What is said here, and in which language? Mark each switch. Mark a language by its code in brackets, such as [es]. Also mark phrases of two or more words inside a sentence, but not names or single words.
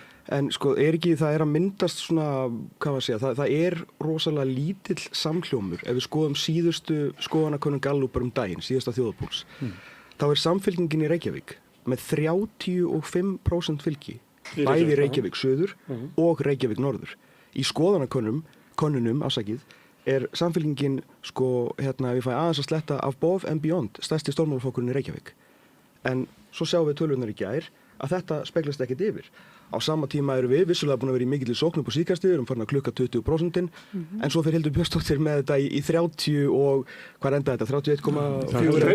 [is] En það að myndast svona, hvað var að segja, það er rosalega lítill samhljómur ef við skoðum síðustu skoðanakönnun Gallupar daginn, síðasta þjóðarpúls. Þá er Samfylkingin í Reykjavík með 35% fylgi, bæði Reykjavík söður og Reykjavík norður. Í skoðanakönnunum, er Samfylkingin, ef ég fæ aðeins að sletta [en] above and beyond, [is] stærsti stjórnmálaflokkurinn í Reykjavík. En svo sjáum við tölurnar í gær að þetta speglast ekkert yfir. Á sama tíma erum við vissulega búin að vera í mikilli sókn upp á síðkastið, við erum farin að klukka 20%, en svo fyrir Hildur Björnsdóttir með þetta í 30 og hvað enda þetta, 31,4?